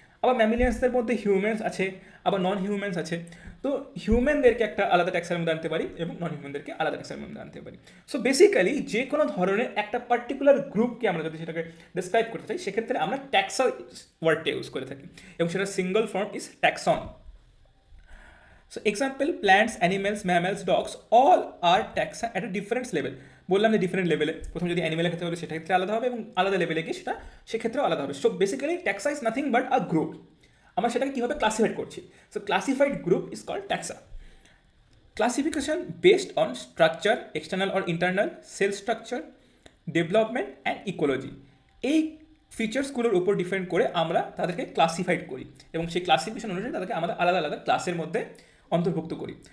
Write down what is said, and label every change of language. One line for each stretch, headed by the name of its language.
Bangla: আবার ম্যামিলিয়ান্সদের মধ্যে হিউম্যানস আছে, আবার নন হিউম্যানস আছে। তো হিউম্যানদেরকে একটা আলাদা ট্যাক্সার মধ্যে আনতে পারি এবং নন হিউম্যানদেরকে আলাদা ট্যাক্সার মধ্যে আনতে পারি। সো বেসিক্যালি যে কোনো ধরনের একটা পার্টিকুলার গ্রুপকে আমরা যদি সেটাকে ডিসক্রাইব করতে চাই, সেক্ষেত্রে আমরা ট্যাক্সা ওয়ার্ডটা ইউজ করে থাকি এবং সেটা single form is ট্যাক্সন।
English: So example, plants, animals, mammals, dogs, all are taxa at a different level.
Bangla: বললাম যে ডিফারেন্ট লেভেলে, প্রথম যদি অ্যানিমেলের ক্ষেত্রে বলে সেটা ক্ষেত্রে আলাদা হবে এবং আলাদা লেভেলে গিয়ে সেটা সেক্ষেত্রেও আলাদা হবে।
English: So basically taxa is nothing but a group.
Bangla: আমরা সেটাকে কীভাবে ক্লাসিফাইড করছি?
English: So classified group is called taxa. Classification based on structure, external or internal, cell structure, development and ecology,
Bangla: এই ফিচার্সগুলোর উপর ডিপেন্ড করে আমরা তাদেরকে ক্লাসিফাইড করি এবং সেই ক্লাসিফিকেশন অনুযায়ী তাদেরকে আমাদের আলাদা আলাদা ক্লাসের মধ্যে অন্তর্ভুক্ত করি।